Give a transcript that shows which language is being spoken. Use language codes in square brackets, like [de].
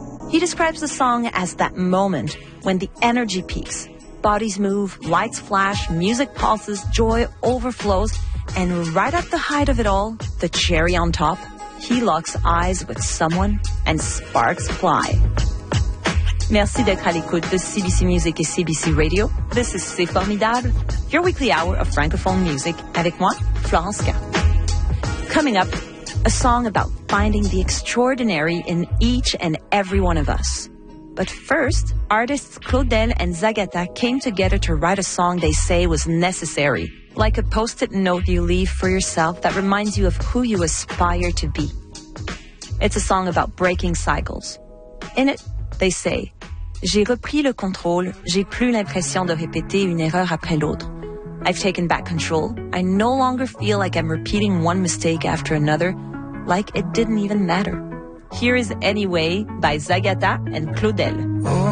[en] He describes the song as that moment when the energy peaks. Bodies move, lights flash, music pulses, joy overflows, and right at the height of it all, the cherry on top, he locks eyes with someone and sparks fly. [fr] Merci d'être à l'écoute de CBC Music et CBC Radio. [en] This is C'est Formidable, your weekly hour of francophone music, [fr] avec moi, [en] Florence Gard. Coming up, a song about finding the extraordinary in each and every one of us. But first, artists Claudel and Zagata came together to write a song they say was necessary, like a post-it note you leave for yourself that reminds you of who you aspire to be. It's a song about breaking cycles. In it, they say, [fr] J'ai repris le contrôle, j'ai plus l'impression de répéter une erreur après l'autre. [en] I've taken back control. I no longer feel like I'm repeating one mistake after another, like it didn't even matter. Here is Anyway by Zagata and Claudel. Oh.